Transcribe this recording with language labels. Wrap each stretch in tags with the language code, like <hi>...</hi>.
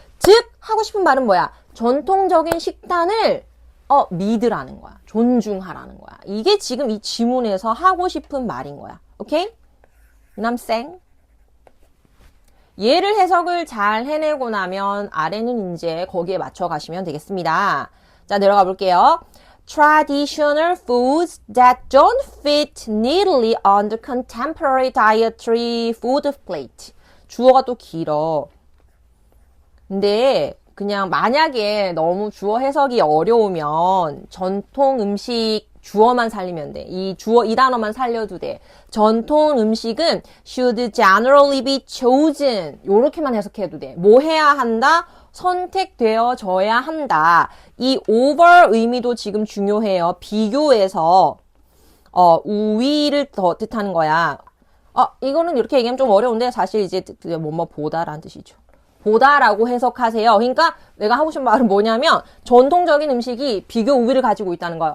<ko>즉 하고 싶은 말은 뭐야? 전통적인 식단을 믿으라는 거야. 존중하라는 거야. 이게 지금 이 지문에서 하고 싶은 말인 거야. 오케이? 남생 얘를 해석을 잘 해내고 나면 아래는 이제 거기에 맞춰 가시면 되겠습니다. 자, 내려가 볼게요.</ko> <en>Traditional foods that don't fit neatly on the contemporary dietary food plate.</en> <ko>주어가 또 길어. 근데 그냥 만약에 너무 주어 해석이 어려우면 전통 음식 주어만 살리면 돼. 이 단어만 살려도 돼. 전통 음식은</ko> <en>should generally be chosen.</en> <ko>요렇게만 해석해도 돼. 뭐 해야 한다? 선택되어져야 한다. 이 over 의미도 지금 중요해요. 비교해서 우위를 더 뜻하는 거야. 이거는 이렇게 얘기하면 좀 어려운데 사실 이제 보다라는 뜻이죠. 보다라고 해석하세요. 그러니까 내가 하고 싶은 말은 뭐냐면 전통적인 음식이 비교 우위를 가지고 있다는 거야.</ko>